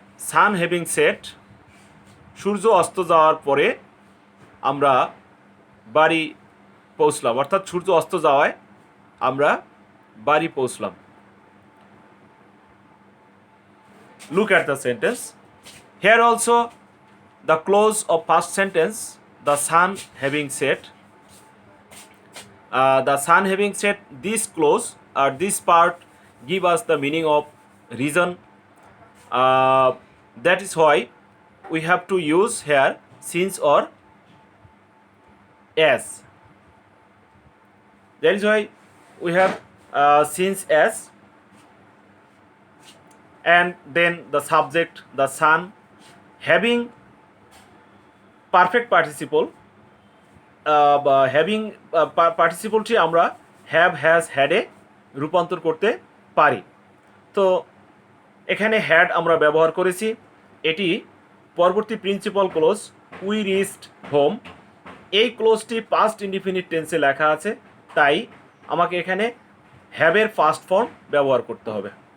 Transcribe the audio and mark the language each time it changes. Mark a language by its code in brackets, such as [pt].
[en] sun having set, [bn] সূর্য অস্ত যাওয়ার পরে আমরা বাড়ি পৌঁছলাম, অর্থাৎ সূর্য অস্ত যাওয়ায় আমরা বাড়ি পৌঁছলাম। [en] Look at the sentence. Here also the clause of past sentence, the sun having set. The sun having set, this clause or this part give us the meaning of reason. That is why we have to use here since or as. That is why we have since as, and then the subject the sun having perfect participle, having [bn] পার্টিসিপলটি আমরা have, has, হ্যাডে রূপান্তর করতে পারি। তো এখানে had আমরা ব্যবহার করেছি, এটি পরবর্তী principal clause [en] We reached home. [bn] এই ক্লোজটি পাস্ট ইনডিফিনিট টেন্সে লেখা আছে, তাই আমাকে এখানে হ্যাভের ফার্স্ট ফর্ম ব্যবহার করতে হবে।